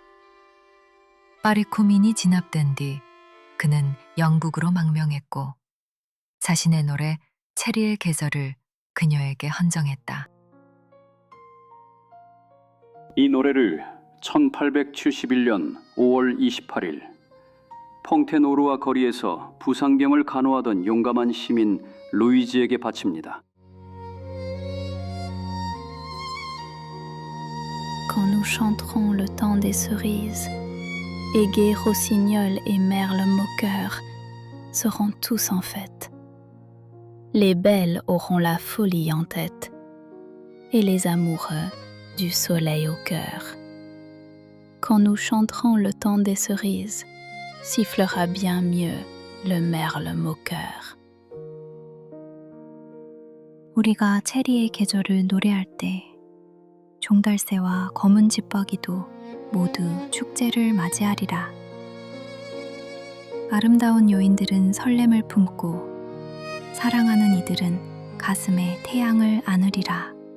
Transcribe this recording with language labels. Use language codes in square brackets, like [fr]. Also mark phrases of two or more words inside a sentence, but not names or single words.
[ko] 파리코민이 진압된 뒤 그는 영국으로 망명했고 자신의 노래 체리의 계절을 그녀에게 헌정했다. 이 노래를 1871년 5월 28일 퐁테노르와 거리에서 부상병을 간호하던 용감한 시민 루이즈에게 바칩니다. [fr] Quand nous chanterons le temps des cerises, Aigues, rossignols et merles moqueurs seront tous en fête. Les belles auront la folie en tête, et les amoureux du soleil au cœur. Quand nous chanterons le temps des cerises, sifflera bien mieux le merle moqueur. [ko] 우리가 체리의 계절을 노래할 때 종달새와 검은 집박이도 모두 축제를 맞이하리라. 아름다운 여인들은 설렘을 품고 사랑하는 이들은 가슴에 태양을 안으리라.